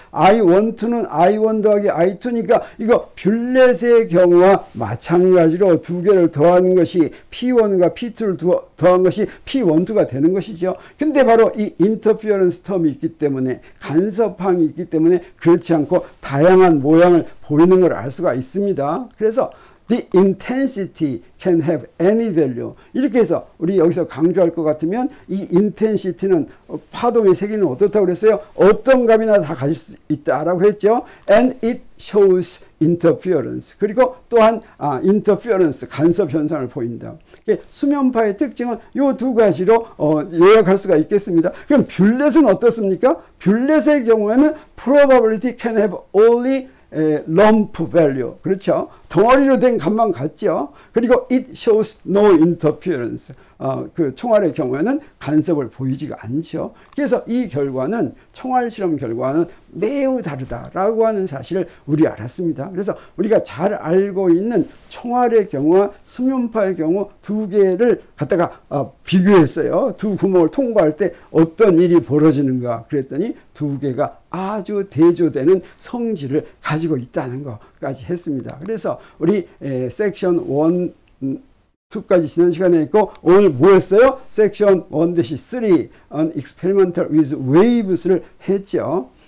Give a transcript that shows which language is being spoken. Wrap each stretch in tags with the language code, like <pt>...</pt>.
<ko>I12는 I1 더하기 I2니까 이거 뷰렛의 경우와 마찬가지로 두 개를 더하는 것이 P1과 P2를 더한 것이 P12가 되는 것이죠. 근데 바로 이 인터피어런스 텀이 있기 때문에, 간섭항이 있기 때문에 그렇지 않고 다양한 모양을 보이는 걸 알 수가 있습니다. 그래서</ko> <en>The intensity can have any value.</en> <ko>이렇게 해서 우리 여기서 강조할 것 같으면 이 intensity는 파동의 세기는 어떻다고 그랬어요? 어떤 값이나 다 가질 수 있다라고 했죠.</ko> <en>And it shows interference.</en> <ko>그리고 또한 interference, 간섭 현상을 보인다. 수면파의 특징은 이 두 가지로 요약할 수가 있겠습니다. 그럼 뷰렛은 어떻습니까? 뷰렛의 경우에는</ko> <en>probability can have only lump value.</en> <ko>그렇죠. 덩어리로 된 값만 같죠. 그리고</ko> <en>it shows no interference.</en> <ko>그 총알의 경우에는 간섭을 보이지가 않죠. 그래서 이 결과는 총알 실험 결과는 매우 다르다라고 하는 사실을 우리 알았습니다. 그래서 우리가 잘 알고 있는 총알의 경우와 수면파의 경우 두 개를 갖다가 비교했어요. 두 구멍을 통과할 때 어떤 일이 벌어지는가 그랬더니 두 개가 아주 대조되는 성질을 가지고 있다는 것까지 했습니다. 그래서 우리 섹션 1 2까지 지난 시간에 했고 오늘 뭐였어요? 섹션 1-3</ko> <en>on experimental with waves</en> <ko>를 했죠.</ko>